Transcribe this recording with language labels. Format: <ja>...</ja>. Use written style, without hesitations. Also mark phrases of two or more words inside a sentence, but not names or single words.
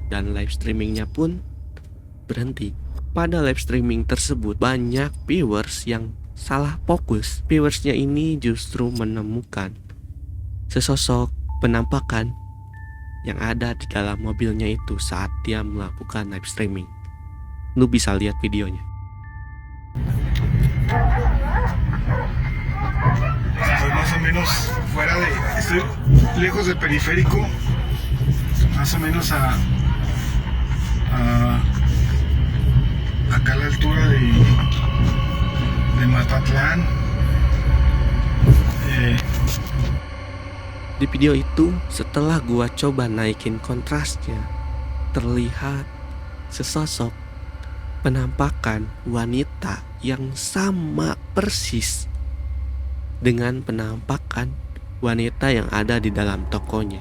<id>Dan</id> <en>live streamingnya</en> <id>pun berhenti. Pada</id> <en>live streaming</en> <id>tersebut banyak viewers yang salah fokus. Viewersnya ini justru menemukan sesosok penampakan yang ada di dalam mobilnya itu saat dia melakukan</id> <en>live streaming.</en> <id>Lu bisa lihat videonya.</id> <es>Estoy más o menos estoy lejos del periférico, más o menos acá a la altura de Mazatlán.</es> <id>Di video itu, setelah gua coba naikin kontrasnya, terlihat sesosok penampakan wanita yang sama persis dengan penampakan wanita yang ada di dalam tokonya.</id>